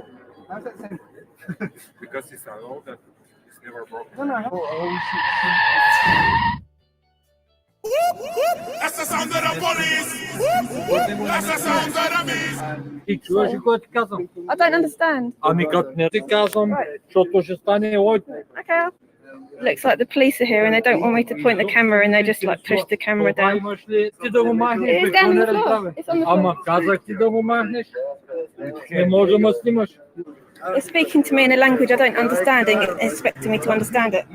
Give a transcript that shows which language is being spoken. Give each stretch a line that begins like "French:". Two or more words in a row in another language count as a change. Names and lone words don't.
English: How's that simple? Because it's a law that is never broken. No. That's the sound of the police! That's the sound of the beast! I don't understand.
Bulgarian: Ами като не ти казвам, защото ще стане лойко.
English: Okay. Looks like the police are here and they don't want me to point the camera and they just like push the camera down. It is down on the floor. It's on the floor. They're speaking to me in a language I don't understand and expecting me to understand it.